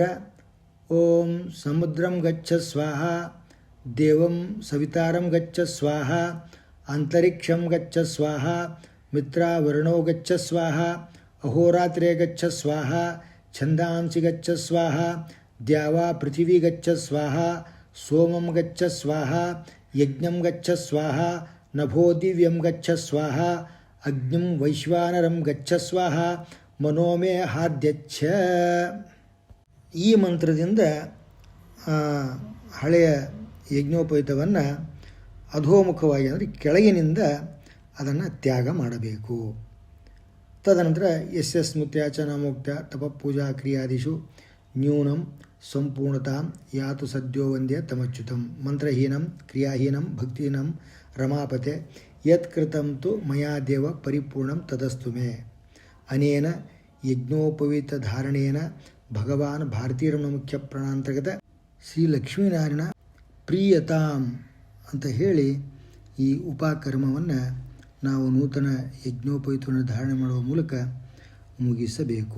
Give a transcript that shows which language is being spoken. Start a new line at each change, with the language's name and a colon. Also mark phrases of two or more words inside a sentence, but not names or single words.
Sanskrit: ಓಂ ಸಮುದ್ರಂ ಗಚ್ಚ ಸ್ವಾಹ, ದೇವಂ ಸವಿತಾರಂ ಗಚ್ಚ ಸ್ವಾಹ, ಅಂತರಿಕ್ಷಂ ಗಚ್ಚ ಸ್ವಾಹ, ಮಿತ್ರಾವರುಣೋ ಗಚ್ಚ ಸ್ವಾಹ, ಅಹೋರಾತ್ರೇ ಗಚ್ಚ ಸ್ವಾಹ, ಛಂದಾಂಸಿ ಗಚ್ಚ ಸ್ವಾಹ, ದ್ಯಾವಾ ಪೃಥಿವೀ ಗಚ್ಚ ಸ್ವಾಹ, ಸೋಮಂ ಗಚ್ಚ ಸ್ವಾಹ, ಯಜ್ಞಂ ಗಚ್ಚ ಸ್ವಾಹ, ನಭೋ ದಿವ್ಯಂ ಗಚ್ಚ ಸ್ವಾಹ, ಅಗ್ನಿಂ ವೈಶ್ವಾನರಂ ಗಚ್ಚ ಸ್ವಾಹ, ಮನೋಮೇ ಹಾರ್ದ್ಯಚ್ಛ.
Kannada: ಈ ಮಂತ್ರದಿಂದ ಹಳೆಯ ಯಜ್ಞೋಪವೀತವನ್ನು ಅಧೋಮುಖವಾಗಿ ಅಂದರೆ ಕೆಳಗಿನಿಂದ ಅದನ್ನು ತ್ಯಾಗ ಮಾಡಬೇಕು.
Sanskrit: ತದನಂತರ ಯಸ್ಯ ಸ್ಮೃತ್ಯಾ ಚ ನಾಮೋಕ್ತ ತಪಪೂಜಾ ಕ್ರಿಯಾದಿಷು ನ್ಯೂನಂ ಸಂಪೂರ್ಣತಾಂ ಯಾತು ಸದ್ಯೋ ವಂದ್ಯ ತಮಚ್ಯುತಂ ಮಂತ್ರಹೀನಂ ಕ್ರಿಯಾಹೀನಂ ಭಕ್ತಿಹೀನಂ ರಮಾಪತೆ ಯತ್ಕೃತಂ ತು ಮಯಾ ದೇವ ಪರಿಪೂರ್ಣಂ ತದಸ್ತು ಮೇ. ಅನೇನ ಯಜ್ಞೋಪವೀತ ಧಾರಣೇನ ಭಗವಾನ್ ಭಾರತೀರಮಣ ಮುಖ್ಯ ಪ್ರಾಣಾಂತರ್ಗತ ಶ್ರೀ ಲಕ್ಷ್ಮೀನಾರಾಯಣ ಪ್ರೀಯತಾಂ
Kannada: ಅಂತ ಹೇಳಿ ಈ ಉಪಕರ್ಮವನ್ನು ನಾವು ನೂತನ ಯಜ್ಞೋಪವೀತವನ್ನು ಧಾರಣೆ ಮಾಡುವ ಮೂಲಕ ಮುಗಿಸಬೇಕು.